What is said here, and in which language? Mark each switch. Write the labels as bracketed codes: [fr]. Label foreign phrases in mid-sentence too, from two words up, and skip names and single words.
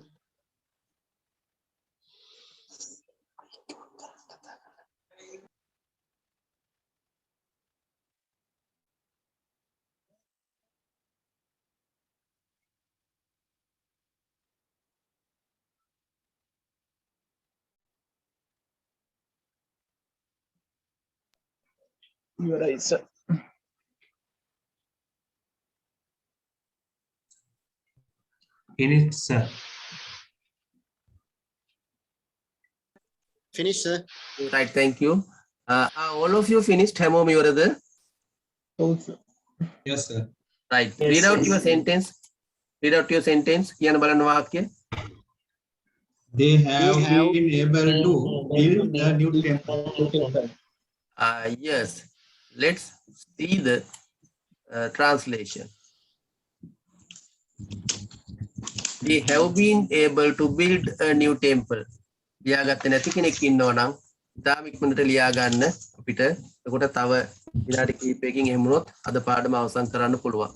[en] You are right, sir. Finished, sir. finish sir Right, thank you. All of you finished [si] හැමෝම ඉවරද? [en] Also, Yes, sir. Right. Yes, Read out yes, your yes. sentence. Read out your sentence. [si] කියන බලන්න වාක්‍ය. [en] They have have been able to build a new temple. Yes. Let's see the translation. They have been able to build a new temple. [si] ලියාගත්තේ නැති කෙනෙක් ඉන්නවා නම් ඉතාම ඉක්මනට ලියා ගන්න අපිට. එතකොට තව විනාඩි කිහිපයකින් එහෙම වුණොත් අද පාඩම අවසන් කරන්න පුළුවන්.